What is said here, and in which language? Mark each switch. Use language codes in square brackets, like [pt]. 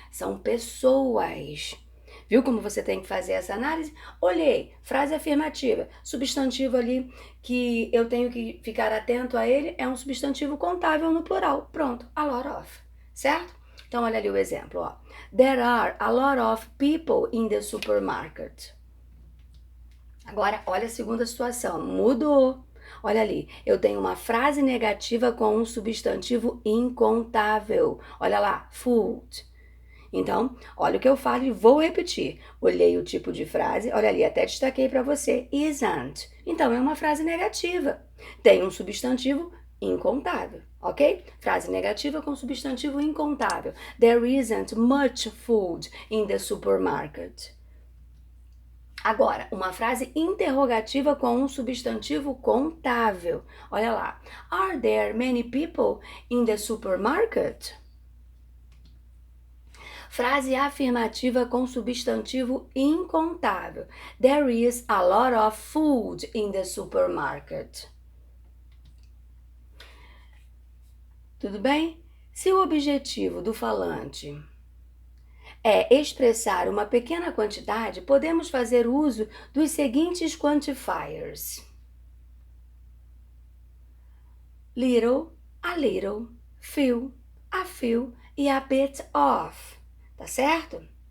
[pt] São pessoas. Viu como você tem que fazer essa análise? Olhei, frase afirmativa, substantivo ali que eu tenho que ficar atento a ele é um substantivo contável no plural. Pronto, a lot of, certo? Então olha ali o exemplo, ó. [en] There are a lot of people in the supermarket. [pt] Agora olha a segunda situação, mudou. Olha ali, eu tenho uma frase negativa com um substantivo incontável. Olha lá, food. Então, olha o que eu falo e vou repetir. Olhei o tipo de frase, olha ali, até destaquei para você, isn't. Então, é uma frase negativa. Tem um substantivo incontável, ok? Frase negativa com substantivo incontável. [en] There isn't much food in the supermarket. [pt] Agora, uma frase interrogativa com um substantivo contável. Olha lá. [en] Are there many people in the supermarket? [pt] Frase afirmativa com substantivo incontável. [en] There is a lot of food in the supermarket. [pt] Tudo bem? Se o objetivo do falante é expressar uma pequena quantidade, podemos fazer uso dos seguintes quantifiers: little, a little, few, a few e a bit of. Tá certo?